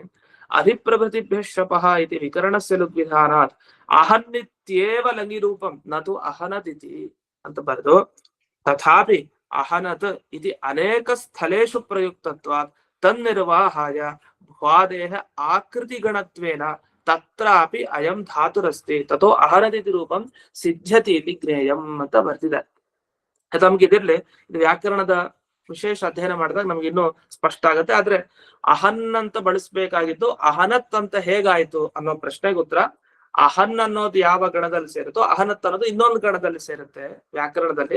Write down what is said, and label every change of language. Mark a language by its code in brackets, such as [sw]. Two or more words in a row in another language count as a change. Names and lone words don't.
[sa] ಅಧಿಪ್ರಭೃತಿಭ್ಯ ಶಪಃ ಇತಿ ವಿಕರಣಸ್ಯ ಲುಗ್ವಿಧಾನಾತ್ ಅಹನ್ನಿತ್ಯೇವ ಲಂಗಿರೂಪಂ ನತು ಅಹನದಿತಿ [kn] ಅಂತ ಬರೆದು, [sa] ತಥಾಪಿ ಅಹನತ್ ಇತಿ ಅನೇಕ ಸ್ಥಳೇಶು ಪ್ರಯುಕ್ತತ್ವಾತ್ ತನ್ನಿರ್ವಾಹಾಯ ಭ್ವಾದೇಹ ಆಕೃತಿಗಣತ್ವೇನ ತತ್ರಾಪಿ ಅಯಂ ಧಾತುರಸ್ತಿ ತಥೋ ಅಹನದಿತಿ ರೂಪಂ ಸಿದ್ಧ್ಯತಿ ಇತಿ ಜ್ಞೇಯಂ [kn] ಅಂತ ಬರ್ತಿದ್ದಾರೆ. ನಮ್ಗೆ ಇದಿರ್ಲಿ, ಇದು ವ್ಯಾಕರಣದ ವಿಶೇಷ ಅಧ್ಯಯನ ಮಾಡಿದಾಗ ನಮ್ಗೆ ಇನ್ನೂ ಸ್ಪಷ್ಟ ಆಗತ್ತೆ. ಆದ್ರೆ ಅಹನ್ ಅಂತ ಬಳಸ್ಬೇಕಾಗಿದ್ದು ಅಹನತ್ ಅಂತ ಹೇಗಾಯ್ತು ಅನ್ನೋ ಪ್ರಶ್ನೆಗೆ ಉತ್ತರ, ಅಹನ್ ಅನ್ನೋದು ಯಾವ ಗಣದಲ್ಲಿ ಸೇರುತ್ತೋ ಅಹನತ್ ಅನ್ನೋದು ಇನ್ನೊಂದು ಗಣದಲ್ಲಿ ಸೇರುತ್ತೆ ವ್ಯಾಕರಣದಲ್ಲಿ.